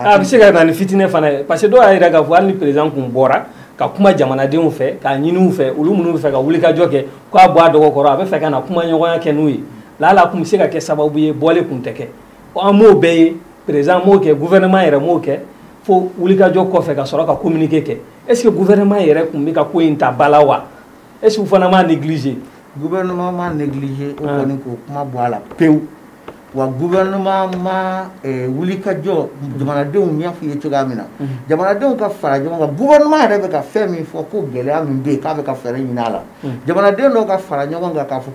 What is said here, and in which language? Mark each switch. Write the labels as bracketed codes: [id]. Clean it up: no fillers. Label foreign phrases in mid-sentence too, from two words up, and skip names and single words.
[bm] a bɛ se ka na ni fitinɛ fana ye parce que dɔw y'a yira k'a fɔ hali ni président kun bɔra ka kuma jamanadenw fɛ k'a ɲini u fɛ olu minnu bɛ fɛ ka wulikajɔ kɛ k'a bɔ a dɔgɔ kɔrɔ a bɛ fɛ ka na kuma ɲɔgɔnya kɛ n'u ye lala kun bɛ se ka kɛ sababu ye bɔlen kun tɛ kɛ an m'o bɛɛ ye président m'o kɛ gouvernement yɛrɛ m'o kɛ fo wulikajɔ kɔfɛ ka sɔrɔ ka communiqué kɛ [fr] est ce que [bm] gouvernement yɛrɛ kun bɛ ka ko in ta ba la wa [fr] est ce que [bm] u fana m'a négligé gouvernement m'a négligé o kɔni k'o kuma bɔ a la pewu wa gouvernement ma wulikajɔ jamanadenw ɲɛ f'u ye cogoya min na jamanadenw ka fara ɲɔgɔn kan gouvernement yɛrɛ bɛ ka fɛn min fɔ ko gɛlɛya min bɛ yen k'a bɛ ka fɛɛrɛ ɲini a la jamanaden dɔw ka fara ɲɔgɔn kan k'a fɔ